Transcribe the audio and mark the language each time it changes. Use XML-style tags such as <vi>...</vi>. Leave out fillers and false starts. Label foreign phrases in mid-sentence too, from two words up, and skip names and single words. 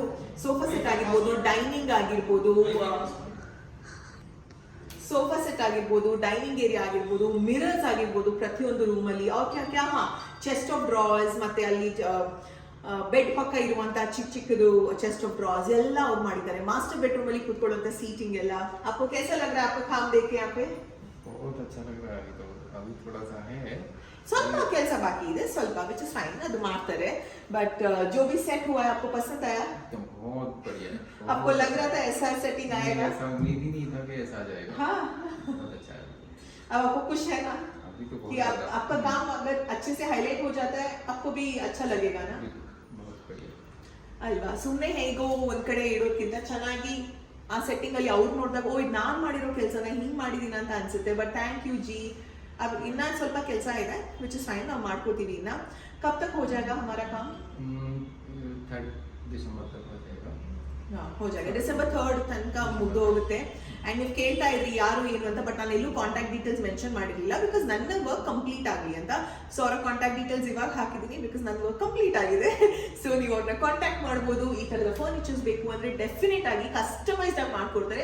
<kn>ಸೋಫಾ ಸೆಟ್ ಆಗಿರ್ಬೋದು, ಡೈನಿಂಗ್ ಆಗಿರ್ಬೋದು, ಡೈನಿಂಗ್ ಏರಿಯಾ ಆಗಿರ್ಬೋದು, ಮಿರರ್ಸ್ ಆಗಿರ್ಬೋದು ಪ್ರತಿಯೊಂದು ರೂಮಲ್ಲಿ. ಅವ್ರು ಕ್ಯಾ</kn> <en>chest of drawers,</en> <kn>ಮತ್ತೆ ಅಲ್ಲಿ ಬೆಡ್ ಪಕ್ಕ ಇರುವಂತಹ ಚಿಕ್ಕದು</kn> <en>chest of drawers</en> <kn>ಎಲ್ಲ ಅವ್ರು ಮಾಡಿದ್ದಾರೆ.</kn> <en>master bedroom</en> <kn>ಅಲ್ಲಿ ಕೂತ್ಕೊಳ್ಳುವಂತ ಸೀಟಿಂಗ್ ಎಲ್ಲ.</kn> <hi>आपको कैसा लग रहा है? आपको काम देख के यहाँ पे बहुत अच्छा लग रहा है. तो अभी थोड़ा सा है,</hi> <kn>ಸ್ವಲ್ಪ ಕೆಲಸ ಬಾಕಿ ಇದೆ, ಸ್ವಲ್ಪ,</kn> <en>which is fine,</en> <kn>ಅದು ಮಾಡ್ತಾರೆ.</kn> <hi>ಬಟ್ जो भी सेट हुआ है आपको पसंद आया? एकदम बहुत बढ़िया है. आपको लग रहा था ऐसा सेटिंग आएगा? ऐसा उम्मीद ही नहीं था कि ऐसा आ जाएगा. हाँ, बहुत अच्छा है. अब आपको खुश है ना अभी तो बहुत कि आपका काम अगर अच्छे से हाईलाइट हो जाता है, आपको भी अच्छा लगेगा ना? बहुत बढ़िया</hi> <kn>ಅಲ್ವಾ? ಸುಮ್ಮನೆ ಹೇಗೋ ಒಂದ್ ಕಡೆ ಇಡೋದ್ಕಿಂತ ಚೆನ್ನಾಗಿ ಆ ಸೆಟ್ಟಿಂಗ್ ಅಲ್ಲಿ ಅವ್ರು ನೋಡಿದಾಗ ಓ ಇದು ನಾನ್ ಮಾಡಿರೋ ಕೆಲಸನ ಹಿಂಗ್ ಮಾಡಿದೀನಿ ಅಂತ ಅನ್ಸುತ್ತೆ.</kn> <en>but thank you</en> <kn>ಜಿ. अब इन्ना ಸ್ವಲ್ಪ ಕೆಲಸ ಇದೆ,</kn> <en>which is fine,</en> <kn>ನಾವು ಮಾಡ್ಕೋತೀವಿ.</kn> <hi>ಇನ್ನ कब तक हो जाएगा हमारा काम? 3 दिसंबर तक हो जाएगा. हो जाएगा.</hi> <kn>December 3 ತನಕ ಮುಗ್ದು ಹೋಗುತ್ತೆ. ಅಂಡ್ ನೀವು ಕೇಳ್ತಾ ಇದ್ರಿ ಯಾರು ಏನು ಅಂತ, ಬಟ್ ನಾನು ಎಲ್ಲೂ</kn> <en>contact details mention</en> <kn>ಮಾಡಿರಲಿಲ್ಲ, ಬಿಕಾಸ್ ನನ್ನ</kn> <en>work complete</en> <kn>ಆಗಲಿ ಅಂತ. ಸೊ ಅವರ</kn> <en>contact details</en> <kn>ಇವಾಗ ಹಾಕಿದ್ದೀನಿ, ಬಿಕಾಸ್ ನನ್ನ</kn> <en>work complete</en> <kn>ಆಗಿದೆ. ಸೊ ನೀವು ಅವ್ರನ್ನ ಕಾಂಟ್ಯಾಕ್ಟ್ ಮಾಡ್ಬೋದು. ಈ ಥರದ ಫರ್ನಿಚರ್ಸ್ ಬೇಕು ಅಂದರೆ ಡೆಫಿನೆಟ್ ಆಗಿ ಕಸ್ಟಮೈಸ್ಡ್ ಆಗಿ ಮಾಡ್ಕೊಡ್ತಾರೆ.</kn>